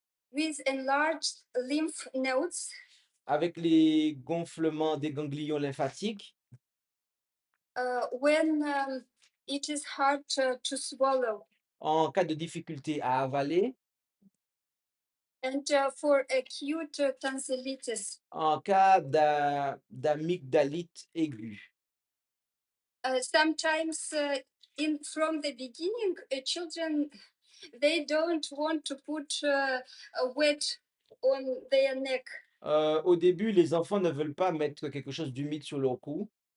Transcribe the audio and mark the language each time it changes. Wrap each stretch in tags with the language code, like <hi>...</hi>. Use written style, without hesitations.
<en>with enlarged lymph nodes,</en> <fr>avec les gonflements des ganglions lymphatiques,</fr> <en>when it is hard to swallow,</en> <fr>en cas de difficulté à avaler,</fr> <en>And for acute tonsillitis,</en> <fr>En cas d'amygdalite aiguë.</fr> <en>sometimes in from the beginning, children they don't want to put a wet on their neck.</en> <fr>Au début, les enfants ne veulent pas mettre quelque chose d'humide sur leur cou.</fr>